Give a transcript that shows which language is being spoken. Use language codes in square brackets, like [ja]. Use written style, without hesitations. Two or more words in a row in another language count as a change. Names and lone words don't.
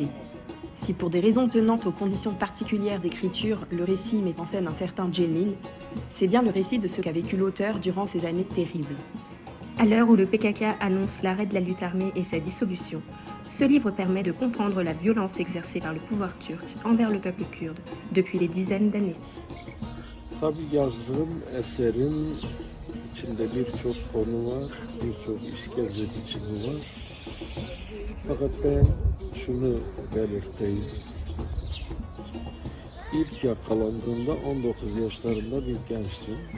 [fr] Si pour des raisons tenant aux conditions particulières d'écriture, le récit met en scène un certain Cemil, c'est bien le récit de ce qu'a vécu l'auteur durant ces années terribles. À l'heure où le PKK annonce l'arrêt de la lutte armée et sa dissolution, ce livre permet de comprendre la violence exercée par le pouvoir turc envers le peuple kurde depuis des dizaines d'années. [tr] Tabii yazdığım eserin içinde birçok konu var, birçok işkence biçimi var. Fakat ben şunu belirteyim. İlk yakalandığımda 19 yaşlarında bir gençtim.